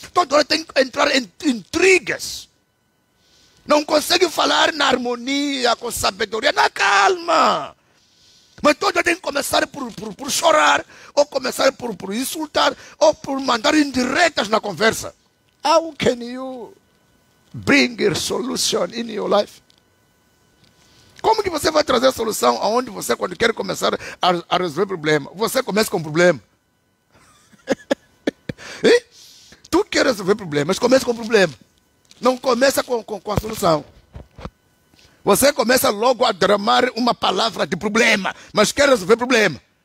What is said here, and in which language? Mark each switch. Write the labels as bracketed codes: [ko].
[pt] Toda hora tem que entrar em intrigas. Não consegue falar na harmonia, com sabedoria, na calma. Mas toda hora tem que começar por chorar, ou começar por insultar, ou por mandar indiretas na conversa. [en] How can you bring a solution in your life? [pt] Como que você vai trazer a solução aonde você, quando quer começar a resolver problema, você começa com problema? Tu quer resolver problemas, começa com problema. Não começa com a solução. Você começa logo a dramar uma palavra de problema, mas quer resolver problema.